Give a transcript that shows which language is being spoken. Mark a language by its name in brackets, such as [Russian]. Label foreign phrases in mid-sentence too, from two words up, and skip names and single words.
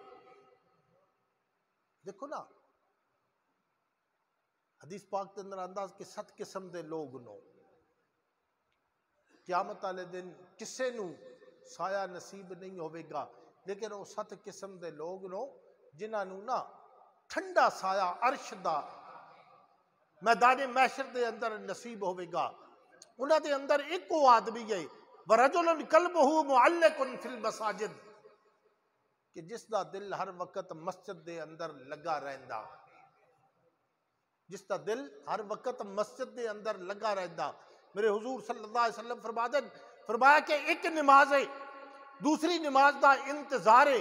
[Punjabi] دیکھو نا حدیث پاک کے اندر انداز کہ 7 قسم دے لوگ نو، قیامت والے دن کسے نو سایہ نصیب نہیں ہوئے گا، لیکن وہ 7 قسم دے لوگ نو جنہاں نو نا ٹھنڈا سایہ عرش دا میدان محشر دے اندر نصیب ہوئے گا۔ انہاں دے اندر ایک وہ آدمی ہے [Arabic] وَرَجُلٌ قَلْبُهُ مُعَلَّقٌ فِي الْمَسَاجِدِ [Punjabi] کہ جس دا دل ہر وقت مسجد دے اندر لگا رہندا، جس دا دل ہر وقت مسجد دے اندر لگا رہندا۔ میرے حضور [Arabic] صلی اللہ علیہ وسلم [Punjabi] فرمایا کہ ایک نماز ہے، دوسری نماز دا انتظار ہے۔